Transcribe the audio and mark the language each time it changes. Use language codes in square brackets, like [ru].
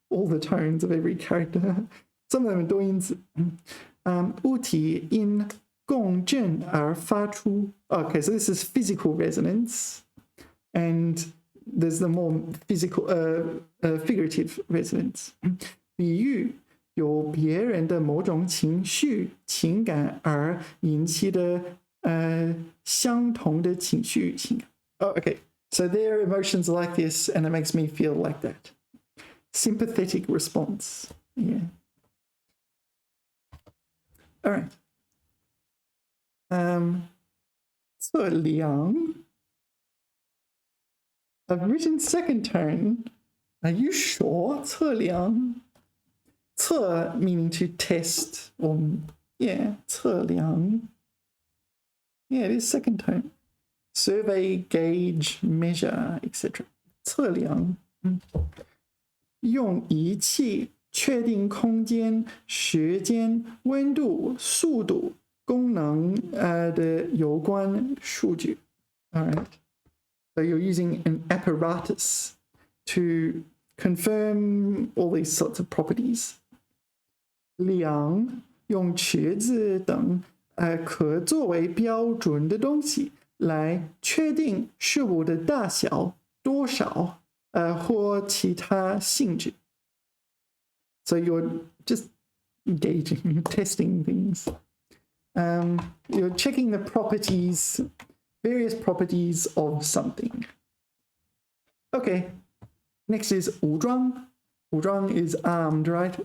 [en] all the tones of every character. Some of them are 多音字。 [zh] 物体因共振而发出。 [en] Okay, so this is physical resonance, and there's the more physical, figurative resonance. [zh] 比喻有别人的某种情绪、情感而引起的相同的情绪情感。 [en] Oh, okay. So their emotions are like this, and it makes me feel like that. Sympathetic response. Yeah. All right. [zh] 测量. [en] I've written second tone. Are you sure? 测量. 测 meaning to test, or yeah, 测量. Yeah, it is second tone. Survey, gauge, measure, etc. [zh] 测量. 用仪器确定空间、时间、温度、速度、功能的有关数据. [en] All right. So you're using an apparatus to confirm all these sorts of properties. [zh] 量用尺子等可作为标准的东西来确定事物的大小、多少或其他性质. [en] So you're just gauging, you're testing things. You're checking the properties, various properties of something. Okay, next is 武装. 武装 is armed, right?